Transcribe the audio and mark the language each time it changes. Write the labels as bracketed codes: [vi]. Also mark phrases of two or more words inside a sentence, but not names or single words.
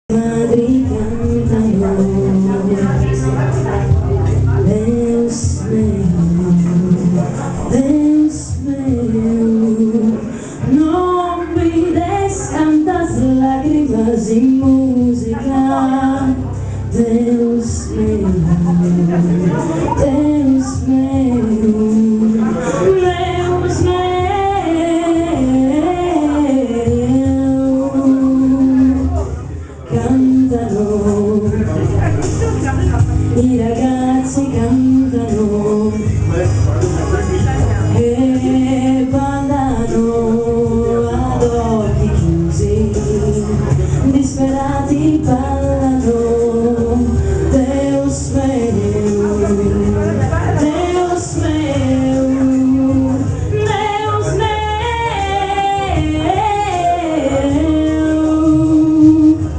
[it] Madri cantano, [sc] Deus meu, non mi des tantas lágrimas sin música, Deus meu, Deus meu, Deus meu. [it] Cantano, i ragazzi cantano e ballano ad occhi chiusi, disperati ballano, [sc] Deus meu, Deus meu, Deus meu.